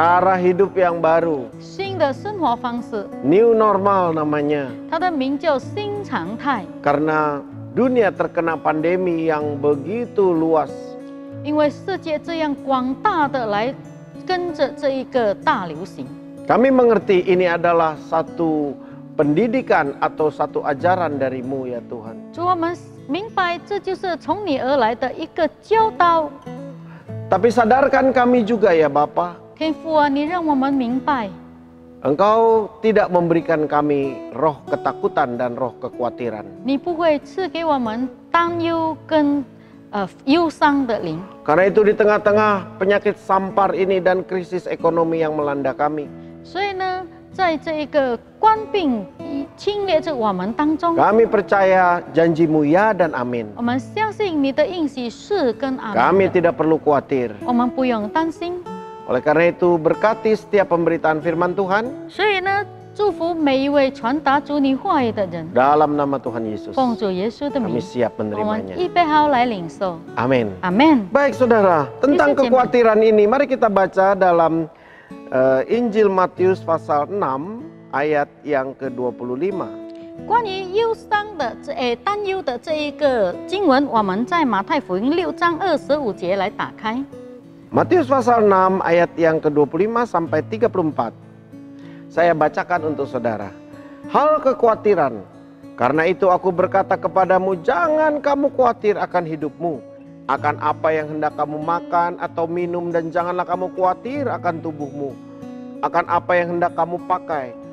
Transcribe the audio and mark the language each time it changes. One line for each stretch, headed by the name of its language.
Indonesian: Cara hidup yang baru.
Chinese: 新的生活方式，
Indonesian: New normal namanya.
Chinese: 它的名叫新常态。
Indonesian: Karena dunia terkena pandemi yang begitu luas.
Chinese: 因为世界这样广大的来跟着这一个大流行。
Indonesian: Kami mengerti ini adalah satu pendidikan atau satu ajaran dari-Mu ya Tuhan.
Chinese: 主，我们明白这就是从你而来的一个教导。
Indonesian: Tapi sadarkan kami juga ya Bapa,
Chinese: 天父啊，你让我们明白，
Indonesian: Engkau tidak memberikan kami roh ketakutan dan roh kekhawatiran.
Chinese: 你不会赐给我们担忧跟忧伤的灵。
Indonesian: Karena itu di tengah-tengah penyakit sampar ini dan krisis ekonomi yang melanda kami,
Chinese: 所以呢，在这一个冠病侵略着我们当中，
Indonesian: kami percaya janji-Mu ya dan amin.
Chinese: 我们相信你的应许是跟阿
Indonesian: Kami
Chinese: 门的，
Indonesian: tidak perlu khawatir.
Chinese: 我们不用担心。
Indonesian: Oleh karena itu berkati setiap pemberitaan firman Tuhan
Chinese: 所以呢，祝福每一位传达主你话语的人，
Indonesian: dalam nama Tuhan Yesus.
Chinese: 奉主耶稣的
Indonesian: Kami siap
Chinese: 我们
Indonesian: menerimanya.
Chinese: 预备好来领受。
Indonesian: Amin.
Chinese: 阿门。
Indonesian: Baik saudara, tentang Yesus, kekhawatiran ini mari kita baca dalam Injil Matius pasal 6 ayat yang ke-25.
Chinese: 关于忧伤的担忧的这一个经文，我们在马太福音6章25节来打开。
Indonesian: Matius pasal 6 ayat yang ke-25 sampai 34. Saya bacakan untuk saudara. Hal kekhawatiran. Karena itu aku berkata kepadamu, jangan kamu khawatir akan hidupmu, akan apa yang hendak kamu makan atau minum, dan janganlah kamu khawatir akan tubuhmu, akan apa yang hendak kamu pakai.